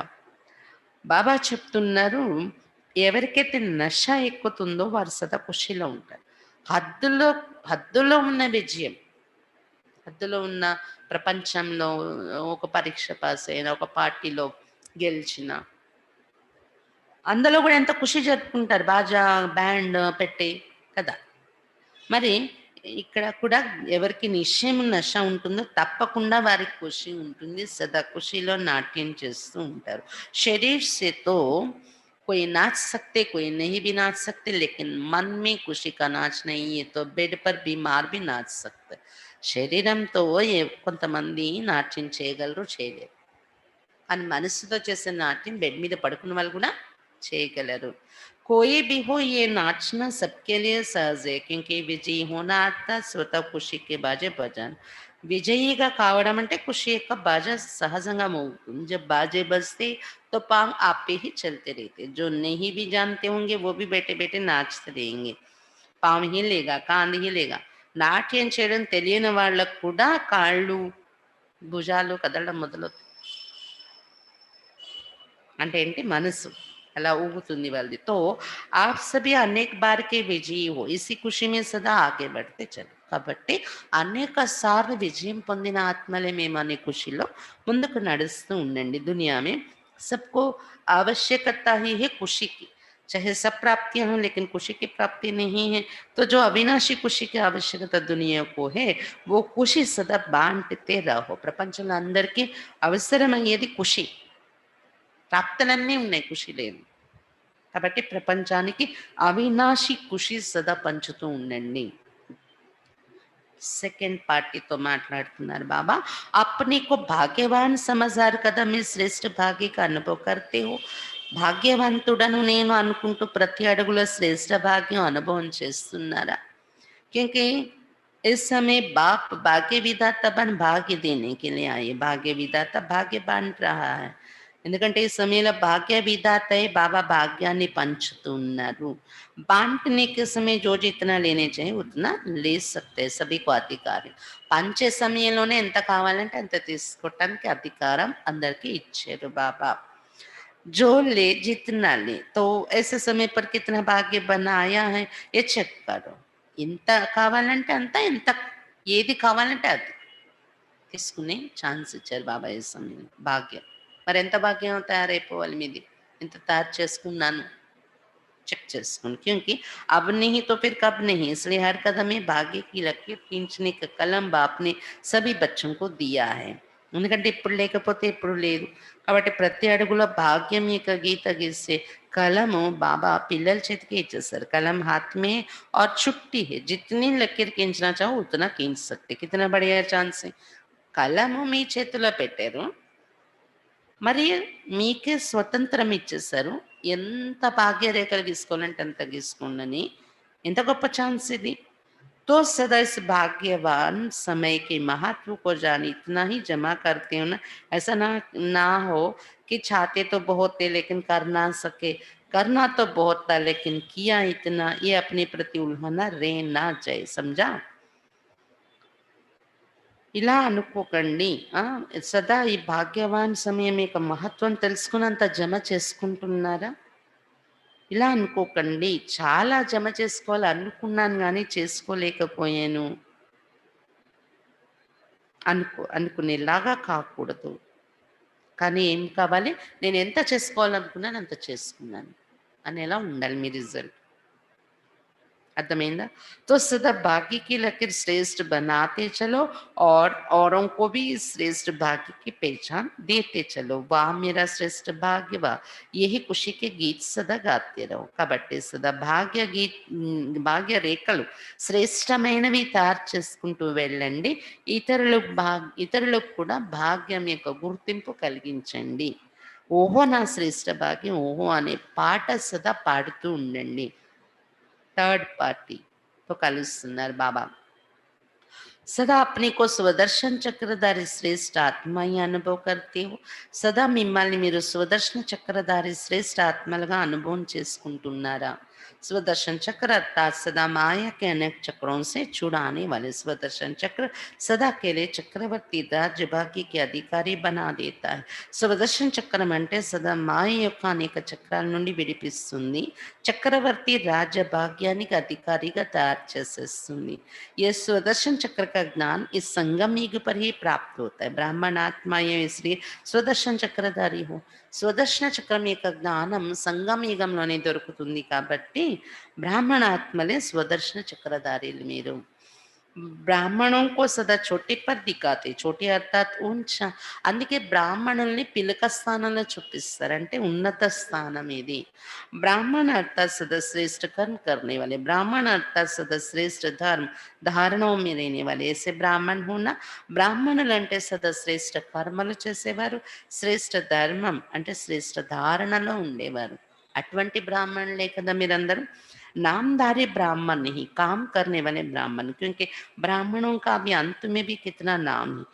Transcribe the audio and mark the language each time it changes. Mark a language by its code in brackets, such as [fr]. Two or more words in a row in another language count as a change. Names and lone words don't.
[te] బాబా చెప్తున్నారు, ఎవరికైతే నష ఎక్కుతుందో వారు సదా ఖుషిలో ఉంటారు। హద్దులో హద్దులో ఉన్న విజయం, హద్దులో ఉన్న ప్రపంచంలో ఒక పరీక్ష పాస్ అయినా, ఒక పార్టీలో గెలిచిన, అందులో కూడా ఎంత ఖుషి జరుపుకుంటారు, బాజా బ్యాండ్ పెట్టి కదా। మరి ఇక్కడ కూడా ఎవరికి నిశ్చయం నష ఉంటుందో తప్పకుండా వారికి ఖుషి ఉంటుంది, సదా ఖుషిలో నాట్యం చేస్తూ ఉంటారు। [hi] शरीर से तो कोई नाच सकते, कोई नहीं भी नाच सकते, लेकिन मन में खुशी का नाच नहीं है तो बेड पर बीमार भी नाच सकते। [te] శరీరంతో కొంతమంది నాట్యం చేయగలరు, చేయలేరు. కానీ మనసుతో చేసే నాట్యం బెడ్ మీద పడుకున్న వాళ్ళు కూడా చేయగలరు. [hi] कोई भी हो ये नाचना सबके लिए सहज है क्योंकि విజయీ होना अर्थात स्वतः खुशी के बाजे बजाना. [te] విజయిగా కావడం అంటే ఖుషి యొక్క బాజా సహజంగా మోగుతుంది. [hi] जब बाजे बजते तो पाँव आप पे ही चलते रहते. जो नहीं भी जानते होंगे वो भी बैठे बैठे नाचते रहेंगे. पामु हिलेगा, कांदी हिलेगा. [te] నాట్యం చేయడం తెలియని వాళ్ళకు కూడా కాళ్ళు, భుజాలు కదలడం మొదలవుతాయి. అంటే ఏంటి మనసు అలా ఊగుతుంది వాళ్ళది. [hi] तो आप सभी अनेक बार के विजयी हो इसी खुशी में सदा आगे बढ़ते चलो. [te] కాబట్టి అనేక సార్లు విజయం పొందిన ఆత్మలే మేమనే ఖుషిలో ముందుకు నడుస్తూ ఉండండి. [hi] दुनिया में सबको आवश्यकता ही है खुशी की. चाहे सब प्राप्तियां हों लेकिन खुशी की प्राप्ति नहीं है तो जो अविनाशी खुशी की आवश्यकता दुनिया को है वो खुशी सदा बांटते रहो. [te] ప్రపంచంలో అందరికీ అవసరమయ్యేది ఖుషి. ప్రాప్తులన్నీ ఉన్నాయి, ఖుషి లేదు. కాబట్టి ప్రపంచానికి అవినాశి ఖుషి సదా పంచుతూ ఉండండి. సెకండ్ పార్టీతో మాట్లాడుతున్నారు బాబా. [hi] अपने को भाग्यवान समझदार कदम में श्रेष्ठ भाग्य का अनुभव करते हो. [te] భాగ్యవంతుడను నేను అనుకుంటూ ప్రతి అడుగులో శ్రేష్ఠ భాగ్యం అనుభవం చేస్తున్నారా? [hi] क्योंकि इस समय बाप भाग्य विधाता बन भाग्य देने के लिए आए. भाग्य विधाता भाग्य बांट रहा है. [te] ఎందుకంటే ఈ సమయంలో భాగ్య విధాతయే బాబా భాగ్యాన్ని పంచుతూ ఉన్నారు. [hi] बांटने के समय जो जितना लेने चाहिए उतना ले सकते हैं, सभी को अधिकार है. [te] పంచే సమయంలోనే ఎంత కావాలంటే అంత తీసుకోవటానికి అధికారం అందరికీ ఇచ్చారు బాబా. [hi] जो ले जितना ले तो ऐसे समय पर कितना भाग्य बनाया है ये చెక్ करो. [te] ఎంత కావాలంటే అంత, ఎంత ఏది కావాలంటే అది తీసుకునే ఛాన్స్ ఇచ్చారు బాబా ఈ సమయంలో. భాగ్యం మరి ఎంత భాగ్యం తయారైపోవాలి మీది. ఎంత తయారు చేసుకున్నాను चेक చేసుకోండి. [hi] क्योंकि अब नहीं तो फिर कब नहीं. इसलिए हर कदम में भाग्य की लकीर खींचने का कलम बाप ने सभी बच्चों को दिया है. [te] ఎందుకంటే ఇప్పుడు లేకపోతే ఇప్పుడు లేదు. కాబట్టి ప్రతి అడుగులో భాగ్యం యొక్క గీత గీసే కలము బాబా పిల్లల చేతికి ఇచ్చేస్తారు. [hi] कलम हाथ में और छुट्टी है. जितनी लकीर खींचना चाहो उतना खींच सकते. कितना बढ़िया चांस है. [te] కలము మీ చేతిలో పెట్టారు, మరి మీకే స్వతంత్రం ఇచ్చేసారు. ఎంత భాగ్యరేఖలు గీసుకోవాలంటే అంత గీసుకోండని. ఎంత గొప్ప ఛాన్స్ ఇది. [hi] तो सदा इस भाग्यवान समय के महत्व को जान इतना ही जमा करते हो ना. ऐसा ना हो कि चाहते तो बहुत थे लेकिन कर ना सके, करना तो बहुत था लेकिन किया इतना. ये अपने प्रति उल्हाना रह ना जाए. समझा. [te] ఇలా అనుకోకండి. సదా ఈ భాగ్యవాన్ సమయం యొక్క మహత్వం తెలుసుకున్నంత జమ చేసుకుంటున్నారా? ఇలా అనుకోకండి. చాలా జమ చేసుకోవాలి అనుకున్నాను గానీ చేసుకోలేకపోయాను అనుకునేలాగా కాకూడదు. కానీ ఏం కావాలి? నేను ఎంత చేసుకోవాలనుకున్నాను అంత చేసుకున్నాను అనేలా ఉండాలి మీ రిజల్ట్. అర్థమైందా. [hi] तो सदा भाग्य की लकीर श्रेष्ठ बनाते चलो और औरों को भी श्रेष्ठ भाग्य की पहचान देते चलो. वाह मेरा श्रेष्ठ भाग्य वाह. यही खुशी के गीत सदा गाते रहो. [te] కాబట్టి సదా భాగ్య రేఖలు శ్రేష్టమైనవి తయారు చేసుకుంటూ వెళ్ళండి. ఇతరులకు కూడా భాగ్యం యొక్క గుర్తింపు కలిగించండి. ఓహో నా శ్రేష్ఠ భాగ్యం ఓహో అనే పాట సదా పాడుతూ ఉండండి. [en] third party [te] తో కలుస్తున్నారు बाबा. [hi] सदा अपने को स्वदर्शन चक्रधारी श्रेष्ठ आत्मा ही अनुभव करते हो. [te] सदा మిమ్మల్ని మీరు స్వదర్శన చక్రధారి శ్రేష్ఠ ఆత్మలుగా అనుభవం చేసుకుంటున్నారా? [hi] स्वदर्शन चक्र अर्थात सदा माया के अनेक चक्रों से छुड़ाने वाले. स्वदर्शन चक्र सदा के लिए चक्रवर्ती राज्य भाग्य के अधिकारी बना देता है. [te] స్వదర్శన చక్రం అంటే సదా మాయ యొక్క అనేక చక్రాల నుండి విడిపిస్తుంది, చక్రవర్తి రాజ్య భాగ్యానికి అధికారిగా తయారు చేసేస్తుంది. [hi] ये स्वदर्शन चक्र का ज्ञान इस संगम युग पर ही प्राप्त होता है. ब्राह्मण आत्मा है इसलिए स्वदर्शन चक्रधारी हो. [te] స్వదర్శన చక్రం యొక్క జ్ఞానం సంగమ యుగంలోనే దొరుకుతుంది కాబట్టి బ్రాహ్మణ ఆత్మలే స్వదర్శన చక్రధారీలు మీరు. [hi] బ్రాహ్మణం को सदा छोटे पर दिखाते. छोटे अर्थात ऊंचा. [te] అందుకే బ్రాహ్మణుల్ని పిలక స్థానంలో చూపిస్తారు. అంటే ఉన్నత స్థానం ఇది. [hi] ब्राह्मण अर्थात सदा श्रेष्ठ कर्म करने वाले. ब्राह्मण अर्थात सदा श्रेष्ठ धर्म धारणों में रहने वाले. ऐसे ब्राह्मण होना. [te] బ్రాహ్మణులు అంటే సదా శ్రేష్ఠ కర్మలు చేసేవారు. శ్రేష్ఠ ధర్మం అంటే శ్రేష్ఠ ధారణలో ఉండేవారు. అటువంటి బ్రాహ్మణులే కదా మీరందరూ. [hi] नामधारी ब्राह्मण नहीं, काम करने वाले ब्राह्मण, क्योंकि ब्राह्मणों का अभी अंत में भी कितना नाम है.